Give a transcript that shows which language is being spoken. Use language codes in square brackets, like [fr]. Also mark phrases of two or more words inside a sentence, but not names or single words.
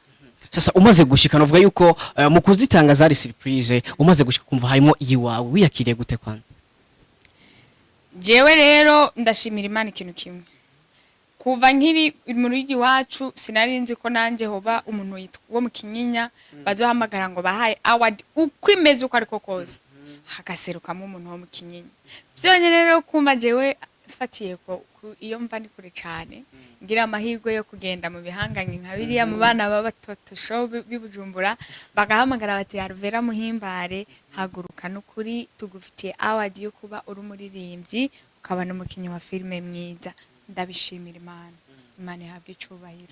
[rn] sasa umaze gushika novuga yuko mu kuzitanga zari surprise umaze gushika kumva harimo yiwawe wiyakiriye gute kwanza jewe rero ndashimira Imana ikintu kimwe kuva nkiri muri iwacu sinari nzi ko nanje hoba umuntu wo mu Kinyinya bazohamagara ngo bahaye award ukwimeze uko ariko koze hagaserukamo umuntu wo mu kinyinya byonyine rero kumva jewe sifatiye ko iyo mva ni kure cyane ngira amahirwe yo kugenda mu bihanganye nka biriya mu bana b'abatoto show bibujumbura bagahamagara bati Alvella muhimbare haguruka n'ukuri tugufitiye award yo kuba uri umuririmbyi ukaba n'umukinnyi wa filime mwiza ndabishimira Imana ihabwe icubahiro.